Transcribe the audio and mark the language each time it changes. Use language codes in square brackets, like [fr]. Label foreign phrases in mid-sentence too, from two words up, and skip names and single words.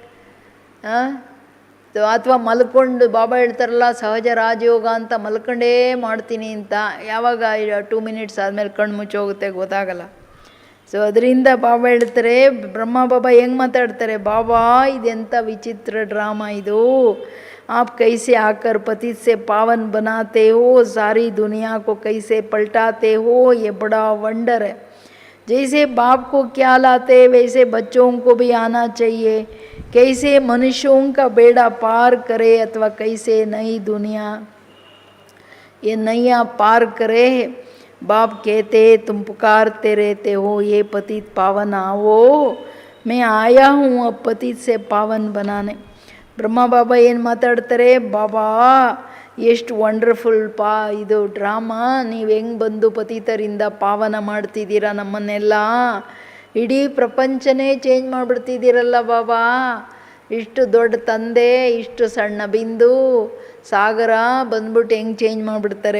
[kn] ಅಥವಾ ಮಲ್ಕೊಂಡು ಬಾಬಾ ಹೇಳ್ತಾರಲ್ಲ ಸಹಜ ರಾಜಯೋಗ ಅಂತ, ಮಲ್ಕೊಂಡೇ ಮಾಡ್ತೀನಿ ಅಂತ. ಯಾವಾಗ 2 ಮಿನಿಟ್ಸ್ ಆದಮೇಲೆ ಕಣ್ಣು ಮುಚ್ಚೋಗುತ್ತೆ ಗೊತ್ತಾಗಲ್ಲ. ಸೊ ಅದರಿಂದ ಬಾಬಾ ಹೇಳ್ತಾರೆ, ಬ್ರಹ್ಮ ಬಾಬಾ ಹೆಂಗೆ ಮಾತಾಡ್ತಾರೆ, ಬಾಬಾ ಇದೆಂಥ ವಿಚಿತ್ರ ಡ್ರಾಮಾ ಇದು. [hi] आप कैसे आकर पतित से पावन बनाते हो, सारी दुनिया को कैसे पलटाते हो, ये बड़ा वंडर है. जैसे बाप को क्या लाते वैसे बच्चों को भी आना चाहिए. कैसे मनुष्यों का बेड़ा पार करे अथवा कैसे नई दुनिया ये नैया पार करे. बाप कहते तुम पुकारते रहते हो ये पतित पावन आओ, मैं आया हूँ अब पतित से पावन बनाने. [kn] ಬ್ರಹ್ಮ ಬಾಬಾ ಏನು ಮಾತಾಡ್ತಾರೆ, ಬಾಬಾ ಎಷ್ಟು ವಂಡರ್ಫುಲ್ ಇದು ಡ್ರಾಮಾ. ನೀವು ಹೆಂಗೆ ಬಂದು ಪತಿತರಿಂದ ಪಾವನ ಮಾಡ್ತಿದ್ದೀರಾ ನಮ್ಮನ್ನೆಲ್ಲ. ಇಡೀ ಪ್ರಪಂಚನೇ ಚೇಂಜ್ ಮಾಡಿಬಿಡ್ತಿದ್ದೀರಲ್ಲ ಬಾಬಾ. ಇಷ್ಟು ದೊಡ್ಡ ತಂದೆ, ಇಷ್ಟು ಸಣ್ಣ ಬಿಂದು ಸಾಗರ ಬಂದ್ಬಿಟ್ಟು ಹೆಂಗೆ ಚೇಂಜ್ ಮಾಡಿಬಿಡ್ತಾರೆ.